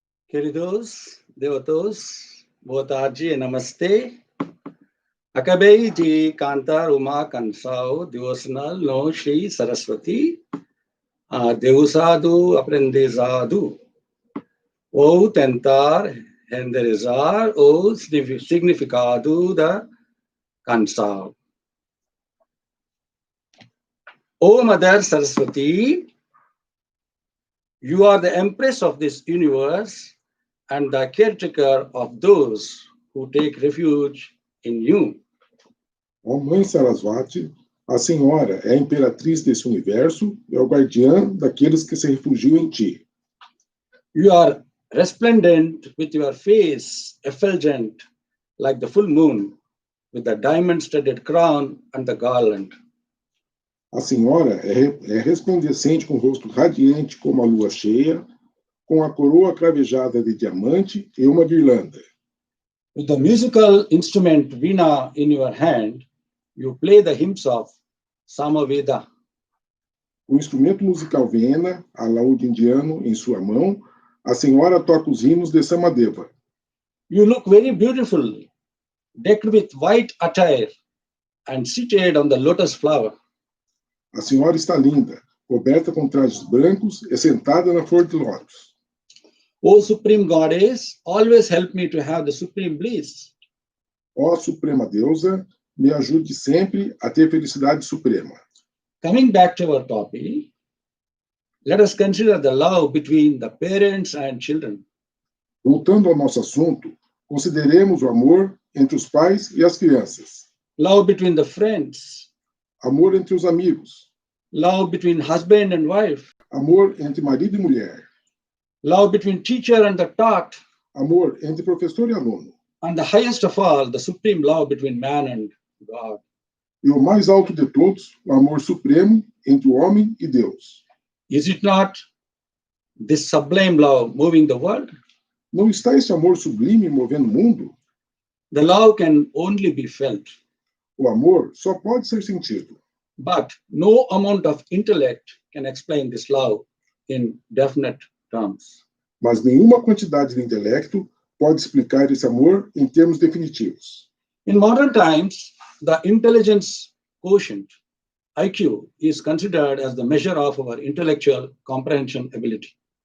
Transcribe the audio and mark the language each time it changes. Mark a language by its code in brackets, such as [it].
[pt] Queridos, devotos, boa tarde e namastê. Acabei de cantar uma canção devocional no Shri Saraswati, deusado aprendizado, ou tentar renderizar o significado da canção. [en] O Mother Saraswati, you are the Empress of this universe, and the caretaker of those who take refuge in you. [pt] Ó Mãe Sarasvati, a Senhora é a imperatriz desse universo e é o guardiã daqueles que se refugiam em ti. [en] You are resplendent with your face effulgent like the full moon, with the diamond-studded crown and the garland. [pt] A Senhora é resplandecente com o rosto radiante como a lua cheia, com a coroa cravejada de diamante e uma guirlanda. [en] With the musical instrument veena in your hand, you play the hymns of Samaveda. [pt] Com o instrumento musical Viena, alaúde indiano, em sua mão, a Senhora toca os hinos de Samadeva. [en] You look very beautiful, decked with white attire and seated on the lotus flower. [pt] A Senhora está linda, coberta com trajes brancos e sentada na flor de lótus. [en] O Supreme Goddess, always help me to have the supreme bliss. [pt] Ó Suprema Deusa, me ajude sempre a ter felicidade suprema. [en] Coming back to our topic, let us consider the love between the parents and children. [pt] Voltando ao nosso assunto, consideremos o amor entre os pais e as crianças. [en] Love between the friends. [pt] Amor entre os amigos. [en] Love between husband and wife. [pt] Amor entre marido e mulher. [en] Love between teacher and the taught. [pt] Amor entre professor e aluno. [en] And the highest of all, the supreme love between man and God. [pt] E o mais alto de todos, o amor supremo entre o homem e Deus. [en] Is it not this sublime love moving the world? [pt] Não está esse amor sublime movendo o mundo? [en] The love can only be felt. [pt] O amor só pode ser sentido. [en] But no amount of intellect can explain this love in definite terms. [pt] Mas nenhuma quantidade de intelecto pode explicar esse amor em termos definitivos. [en] In modern times, the intelligence quotient, IQ, is considered as the measure of our intellectual comprehension ability.